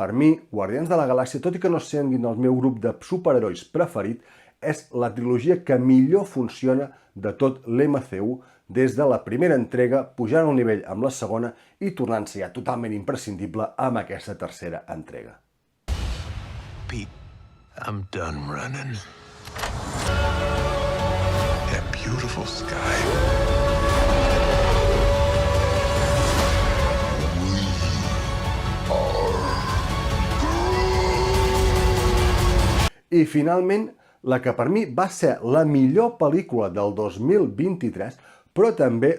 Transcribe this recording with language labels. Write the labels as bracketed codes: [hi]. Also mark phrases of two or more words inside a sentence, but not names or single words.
[ca] Per mi, Guardians de la Galàxia, tot i que no siguin el meu grup de superherois preferit, és la trilogia que millor funciona de tot l'MCU, des de la primera entrega, pujant al nivell amb la segona i tornant-se ja totalment imprescindible amb aquesta tercera entrega. [en] Pete, I'm done running. That beautiful sky. [ca] I finalment, la que per mi va ser la millor pel·lícula del 2023, però també